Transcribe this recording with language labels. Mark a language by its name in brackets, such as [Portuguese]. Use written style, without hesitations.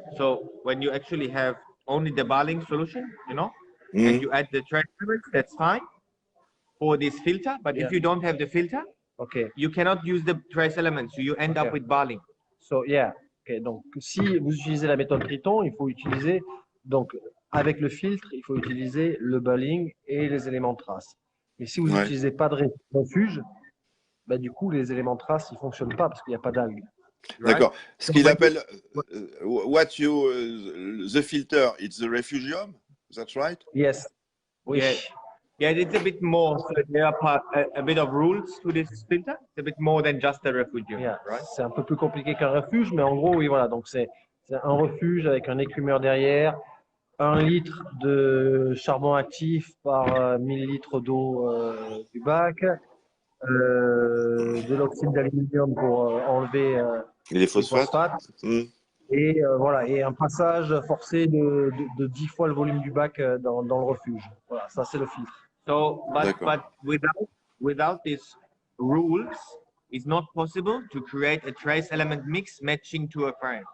[English] So when you actually have only the Barling solution, you know, Mhm. and you add the trace elements, that's fine for this filter. But Yeah. if you don't have the filter, OK. you cannot use the trace elements. So you end Okay. up with Barling. So, yeah. OK. [French] Donc, si vous utilisez la méthode Triton, il faut utiliser, donc, avec le filtre, il faut utiliser le bulling et les éléments de trace. Et si vous Ouais. n'utilisez pas de refuge, bah, du coup, les éléments de trace, ils ne fonctionnent pas parce qu'il n'y a pas d'algues. [English] Right? [French] D'accord. Ce qu'il appelle [English] the filter, it's the refugium. That's right? Yes. [French] Oui. [English] Yeah. Yeah, it's a bit more. So there are a bit of rules to this filter. It's a bit more than just a refugium, Yeah. right? [French] C'est un peu plus compliqué qu'un refuge, mais en gros, oui, voilà. Donc, c'est un refuge avec un écumeur derrière, 1 litre de charbon actif par 1000 litres d'eau du bac, de l'oxyde d'aluminium pour enlever Et les les phosphates? phosphates. Mhm. Et voilà, et un passage forcé de 10 fois le volume du bac dans le refuge. Voilà, ça c'est le filtre. [English] So, [French] D'accord. [English] but without these rules, it's not possible to create a trace element mix matching to a frame.